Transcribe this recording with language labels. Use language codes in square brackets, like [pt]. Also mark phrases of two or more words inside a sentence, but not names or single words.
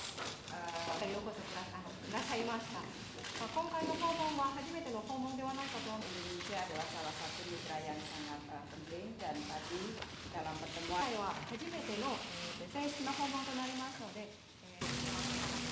[ja] ようこそくださいました。今回の訪問は初めての訪問ではないかと思います。 [id] Indonesia adalah salah satu mitra yang sangat penting dan tadi dalam pertemuan [ja] 今回は初めての正式な訪問となりますので。